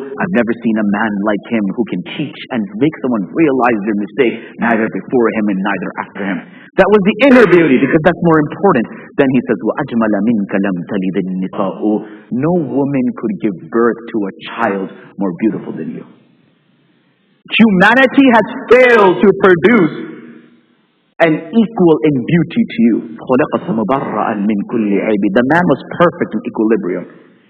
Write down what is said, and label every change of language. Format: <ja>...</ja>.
<en>I've never seen a man like him who can teach and make someone realize their mistake, neither before him and neither after him. That was the inner beauty, because that's more important. Then he says,</en> <ar>وَأَجْمَلَ مِنْكَ لَمْ تَلِدِ النِّسَاءُ.</ar> <en>No woman could give birth to a child more beautiful than you. Humanity has failed to produce and equal in beauty to you. The man was perfect in equilibrium.</en>